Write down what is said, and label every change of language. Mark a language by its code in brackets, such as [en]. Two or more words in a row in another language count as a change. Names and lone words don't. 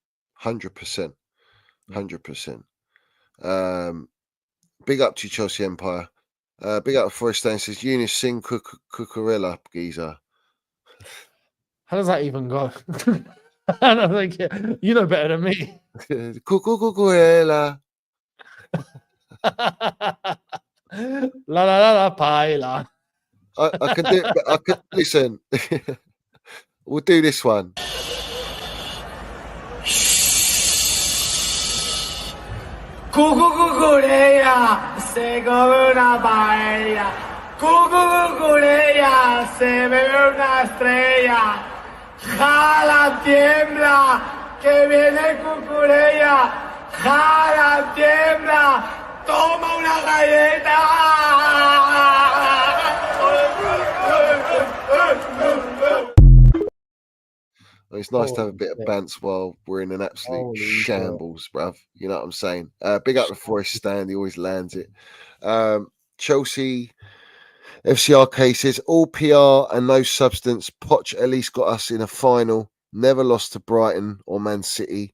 [en] 100%. 100%. Big up to Chelsea Empire. Big up to Forest Stain says Younes Singh Cucurella geezer. How does that even go? I don't think you know better than me. Cucurella. [es] La la la la paella. [en] I can do it, but I could listen. We'll do this one. [es] Cucurella se come una paella. Cucurella se bebe una estrella. Jala tiembla que viene Cucurella. Jala tiembla, toma una galleta. [en] It's nice to have a bit of bants while we're in an absolute shambles, bruv. You know what I'm saying? Big up the Forest Stand. He always lands it. Chelsea FCRK says, all PR and no substance. Poch at least got us in a final. Never lost to Brighton or Man City.